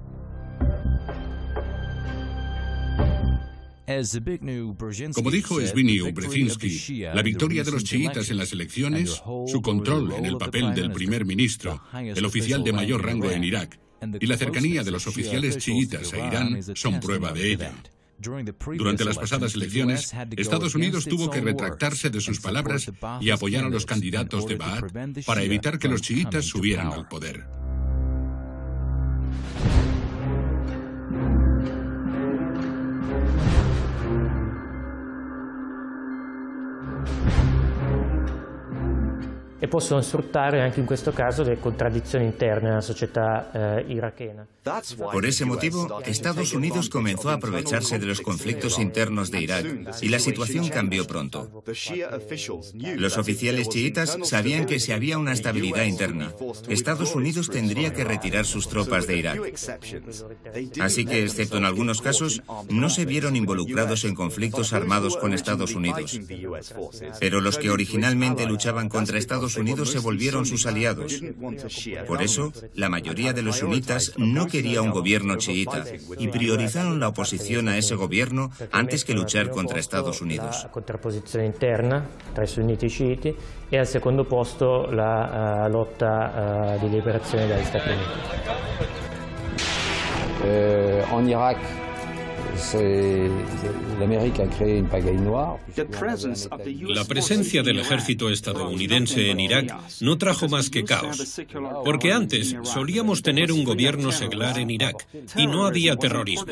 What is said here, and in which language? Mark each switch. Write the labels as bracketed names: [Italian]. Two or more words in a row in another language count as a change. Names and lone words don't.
[Spanish] Como dijo Zbigniew Brzezinski, la victoria de los chiitas en las elecciones, su control en el papel del primer ministro, el oficial de mayor rango en Irak, y la cercanía de los oficiales chiitas a Irán son prueba de ello. Durante las pasadas elecciones, Estados Unidos tuvo que retractarse de sus palabras y apoyar a los candidatos de Ba'ath para evitar que los chiitas subieran al poder. [Italian] E possono sfruttare anche in questo caso le contraddizioni interne alla società irachena. [Spanish] Por ese motivo, Estados Unidos comenzó a aprovecharse de los conflictos internos de Irak y la situación cambió pronto. Los oficiales chiitas sabían que si había una estabilidad interna, Estados Unidos tendría que retirar sus tropas de Irak. Así que, excepto en algunos casos, no se vieron involucrados en conflictos armados con Estados Unidos. Pero los que originalmente luchaban contra Estados Unidos se volvieron sus aliados. Por eso, la mayoría de los sunitas no quería un gobierno chiita y priorizaron la oposición a ese gobierno antes que luchar contra Estados Unidos. [Italian] La contrapposizione interna tra i sunniti e i sciiti e al secondo posto la lotta di liberazione dagli Stati Uniti. [Spanish] En Irak, La presencia del ejército estadounidense en Irak no trajo más que caos, porque antes solíamos tener un gobierno seglar en Irak y no había terrorismo.